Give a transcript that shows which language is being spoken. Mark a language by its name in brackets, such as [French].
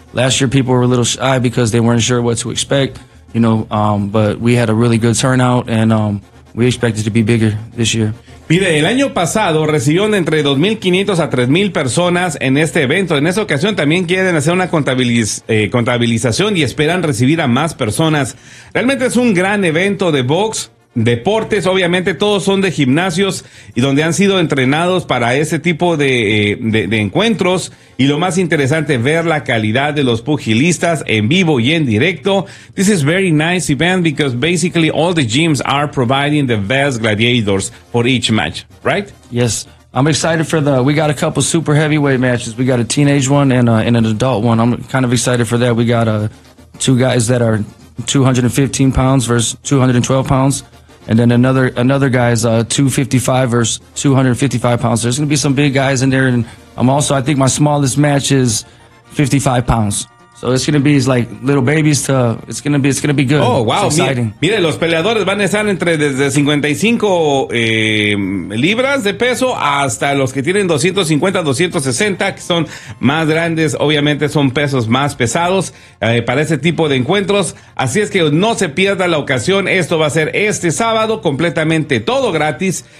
[English] Last year people were a little shy because they weren't sure what to expect, you know, but we had a really good turnout and we expected to be bigger this year. [Spanish] Pide, el año pasado recibieron entre 2,500 a 3,000 personas en este evento. En esta ocasión también quieren hacer una contabilización y esperan recibir a más personas. Realmente es un gran evento de box, deportes, obviamente todos son de gimnasios y donde han sido entrenados para ese tipo de encuentros. Y lo más interesante, ver la calidad de los pugilistas en vivo y en directo. [English] This is very nice event because basically all the gyms are providing the best gladiators for each match, right? Yes, I'm excited for the, we got a couple super heavyweight matches. We got a teenage one and an adult one. I'm kind of excited for that. We got two guys that are 215 pounds versus 212 pounds, and then another guy's 255 versus 255 pounds. There's gonna be some big guys in there, and I'm also, I think my smallest match is 55 pounds. So it's gonna be like little babies to, it's gonna be good. Oh wow, it's exciting. [Spanish] Mire, los peleadores van a estar entre desde 55 libras de peso hasta los que tienen 250, 260, que son más grandes, obviamente son pesos más pesados para ese tipo de encuentros. Así es que no se pierda la ocasión. Esto va a ser este sábado, completamente todo gratis.